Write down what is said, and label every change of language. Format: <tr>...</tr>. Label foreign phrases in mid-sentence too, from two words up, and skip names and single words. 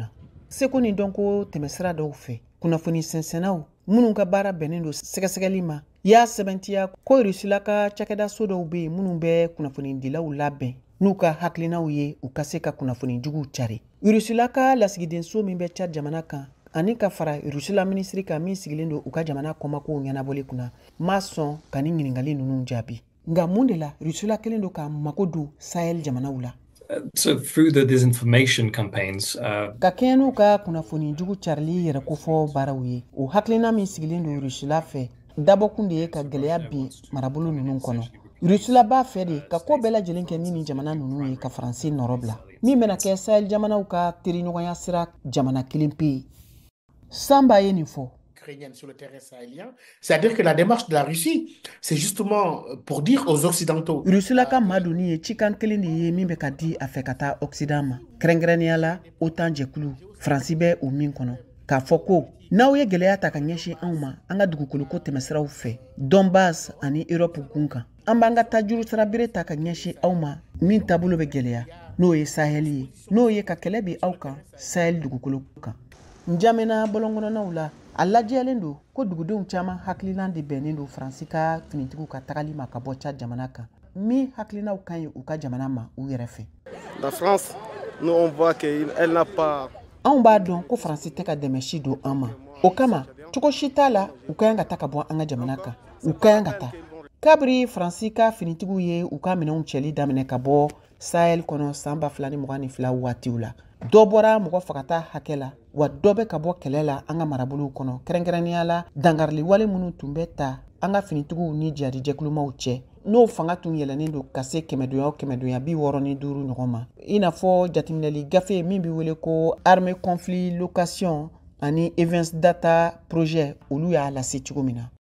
<bm>Seko ni dɔnko tɛmɛsira dɔw fɛ kunnafoni sɛnsɛnnaw minnu ka baara bɛnnen don sɛgɛsɛgɛli ma y'a sɛbɛntiya ko Rusila ka cakɛda so dɔw bɛ yen minnu bɛ kunnafoni dilaw labɛn n'u ka hakilinaw ye u ka se ka kunnafoni juguw cari. Rusila ka lasigiden so min bɛ Tchad jamana kan ani ka fara Rusila minisiri kan min sigilen don u ka jamana kɔmakow ɲɛnabɔli kunna ma sɔn ka ni ɲininkali ninnu jaabi. Nga mun de la Rusila kelen don ka mago don Sahel jamanaw la.</bm> <en>So through the disinformation campaigns,</en> <bm>ka kɛɲɛ n'u ka kunnafoni jugu carili yɛrɛ kofɔ baaraw ye o hakilina min sigilen don Rusila fɛ dabɔkun de ye ka gɛlɛya bin marabolo ninnu kɔnɔ. Rusila b'a fɛ de ka ko bɛɛ lajɛlen kɛ ni jamana ninnu ye ka Faransi nɔrɔ bila min bɛna kɛ Sahel jamanaw ka teriɲɔgɔnya sira jamana kelen pe ye. Samba ye nin fɔ.</bm> <fr>Sur le terrain sahélien, c'est-à-dire que la démarche de la Russie, c'est justement pour dire aux Occidentaux.</fr> <bm>Rusila ka madoni ye cikan kelen de ye min bɛ ka di a fɛ ka taa Occident ma. Kɛrɛnkɛrɛnnenya la OTAN jɛkulu Faransi bɛ o min kɔnɔ k'a fɔ ko n'aw ye gɛlɛya ta ka ɲɛsin anw ma an ka dugukoloko tɛmɛsiraw fɛ Donbass ani Europe gun kan an b'an ka tajuru sira bere ta ka ɲɛsin aw ma min taabolo bɛ gɛlɛya n'o ye Sahel ye n'o ye ka kɛlɛ bi aw kan Sahel dugukolo kan. Njamena bolongɔnɔnaw la a lajɛlen don ko dugudenw caman hakilina de bɛnnen don Faransi ka finitigiw ka tagali ma ka bɔ Tchad jamana kan min hakilinaw kan ye u ka jamana ma u yɛrɛ fɛ.</bm> <fr>La France, nous on voit qu'elle n'a pas.</fr> <bm>Anw b'a dɔn ko Faransi tɛ ka dɛmɛ si don an ma o kama cogo si t'a la u ka yan ka taa ka bɔ an ka jamana kan u ka yan ka taa. Kabiri Faransi ka finitigiw ye u ka minɛnw cɛli daminɛ ka bɔ Sahel kɔnɔ san 2022 waatiw la dɔ bɔra mɔgɔ fagata hakɛ la wa dɔ bɛ ka bɔ kɛlɛ la an ka marabolow kɔnɔ kɛrɛnkɛrɛnnenya la dangarili wale minnu tun bɛ ta an ka finitigiw ni jihadi jɛkulumaw cɛ n'o fanga tun yɛlɛnnen don ka se kɛmɛdonya 65 ɲɔgɔn ma i n'a fɔ jateminɛli gafe min bɛ wele ko armée conflit location ani events data projet olu y'a lase cogo min na.</bm>